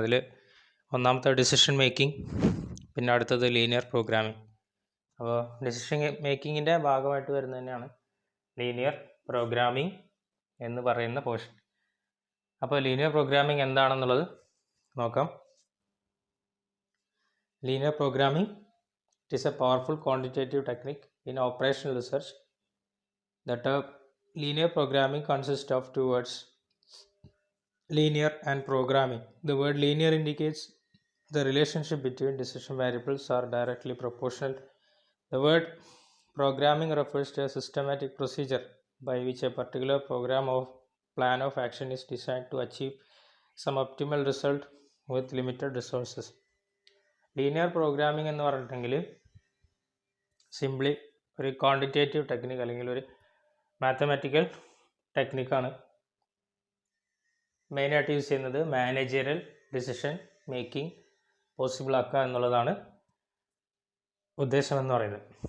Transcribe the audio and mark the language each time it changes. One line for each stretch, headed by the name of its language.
Malayalam: അതിൽ ഒന്നാമത്തെ decision making, പിന്നെ അടുത്തത് ലീനിയർ പ്രോഗ്രാമിംഗ്. അപ്പോൾ ഡിസിഷൻ മേക്കിങ്ങിൻ്റെ ഭാഗമായിട്ട് വരുന്നത് തന്നെയാണ് ലീനിയർ പ്രോഗ്രാമിംഗ് എന്ന് പറയുന്ന പോർഷൻ. അപ്പോൾ ലീനിയർ പ്രോഗ്രാമിംഗ് എന്താണെന്നുള്ളത് നോക്കാം.
English: Linear programming it is a powerful quantitative technique in operational research. The term linear programming consists of two words, linear and programming. The word linear indicates the relationship between decision variables are directly proportional. The word programming refers to a systematic procedure by which a particular program or plan of action is designed to achieve some optimal result with limited resources.
Malayalam: Linear programming എന്ന് പറഞ്ഞിട്ടുണ്ടെങ്കിൽ simply ഒരു quantitative technique അല്ലെങ്കിൽ ഒരു mathematical ടെക്നിക്കാണ്. മെയിനായിട്ട് use ചെയ്യുന്നത് managerial decision making possible ആക്കുക എന്നുള്ളതാണ് ഉദ്ദേശം എന്ന് പറയുന്നത്.